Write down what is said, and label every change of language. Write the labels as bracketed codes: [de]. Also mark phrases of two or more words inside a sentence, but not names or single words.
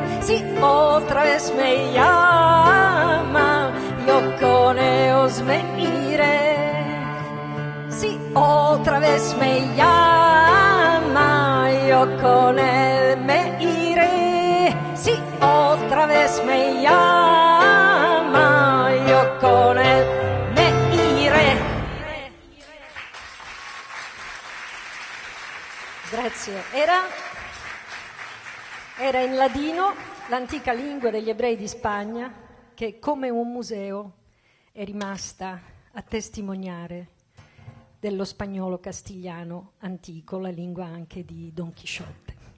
[lad] Si otra vez me llama, yo con ellos me iré. Si otra vez me llama, yo con él me iré. Si otra vez me llama, yo con él me iré. [it] Grazie. Era in ladino, l'antica lingua degli ebrei di Spagna, che come un museo è rimasta a testimoniare dello spagnolo castigliano antico, la lingua anche di Don Chisciotte.